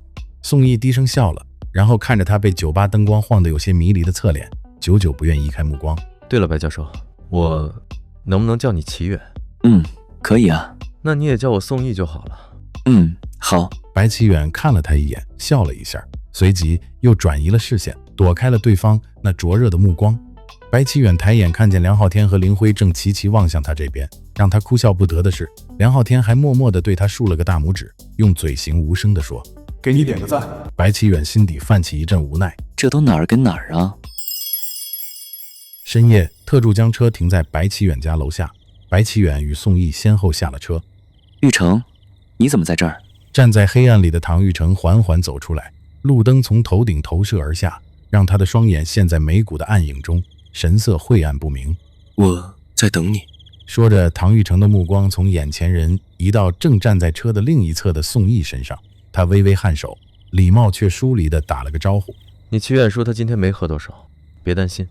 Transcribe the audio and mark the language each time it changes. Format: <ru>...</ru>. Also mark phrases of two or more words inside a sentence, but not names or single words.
<zh>宋毅低聲笑了，然後看着他被酒吧燈光晃得有些迷離的側臉，久久不願移開目光。对了，白教授，我能不能叫你奇遠？可以啊。那你也叫我宋毅就好了。好。白奇遠看了他一眼，笑了一下，隨即又轉移了視線，躲開了對方那灼熱的目光。白奇遠抬眼看見梁浩天和林輝正齊齊望向他這邊，讓他哭笑不得的是，梁浩天還默默地對他豎了個大拇指，用嘴型無聲地說： 給你點個讚。白奇遠心底泛起一陣無奈，這都哪兒跟哪兒啊？深夜，特助將車停在白奇遠家樓下，白奇遠與宋毅先後下了車。玉成，你怎麼在這兒？站在黑暗裡的唐玉成緩緩走出來，路燈從頭頂投射而下，讓他的雙眼陷在眉骨的暗影中，神色晦暗不明。我在等你。說着，唐玉成的目光從眼前人移到正站在車的另一側的宋毅身上，他微微頷首，禮貌卻疏離地打了個招呼： 你奇遠說他今天沒喝多少，別擔心。</zh>